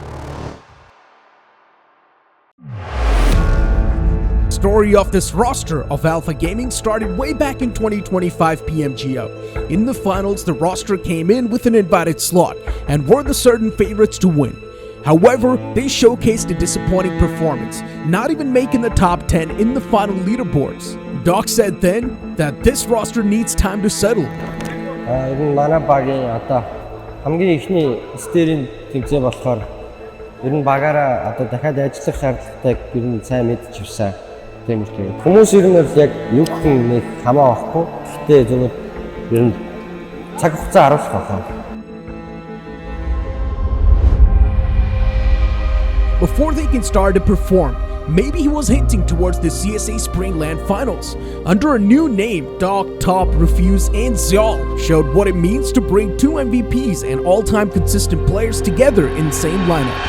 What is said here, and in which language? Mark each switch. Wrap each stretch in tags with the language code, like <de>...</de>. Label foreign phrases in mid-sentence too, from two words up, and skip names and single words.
<en>Story of this roster of Alpha Gaming started way back in 2025 PMGO. In the finals, the roster came in with an invited slot and were the certain favorites to win. However, they showcased a disappointing performance, not even making the top 10 in the final leaderboards. Doc said then that this roster needs time to settle.</en> <mn>Энэ манай багийн одоо хамгийн ихний стерийн тэмцээн болохоор ер нь багаараа одоо дахиад ажиллах шаардлагатайг ер нь сайн мэдж ирсэн. Тийм үү. Хүмүүс ер нь яг юу гэх нэг хамаа байхгүй. Гэтэ зөвхөн ер нь цаг хугацаа харуулах байна.</mn> <en>Before they can start to perform, maybe he was hinting towards the CSA Spring Land Finals. Under a new name, Doc, Top, Refuse, and Zyal showed what it means to bring two MVPs and all-time consistent players together in the same lineup.</en>